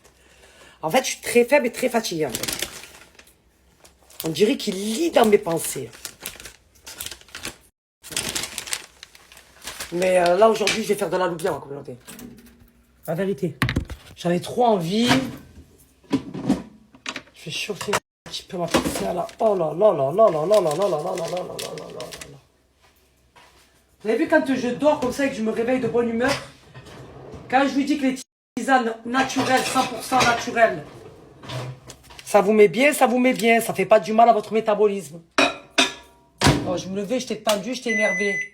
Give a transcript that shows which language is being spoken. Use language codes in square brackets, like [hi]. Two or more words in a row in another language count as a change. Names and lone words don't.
[fr] En fait, je suis très faible et très fatiguée, en fait. On dirait qu'il lit dans mes pensées. Mais là, aujourd'hui, je vais faire de la loubia, ma communauté. La vérité. J'en ai trop envie. Je vais chauffer un petit peu ma pizza, là. Oh là là là là là là là là là là là là là là là là. Vous avez vu quand je dors comme ça et que je me réveille de bonne humeur? Quand je lui dis que les tisanes naturelles, 100% naturelles, ça vous met bien, ça vous met bien. Ça fait pas du mal à votre métabolisme. Oh, je me levais, j'étais tendu, j'étais énervé.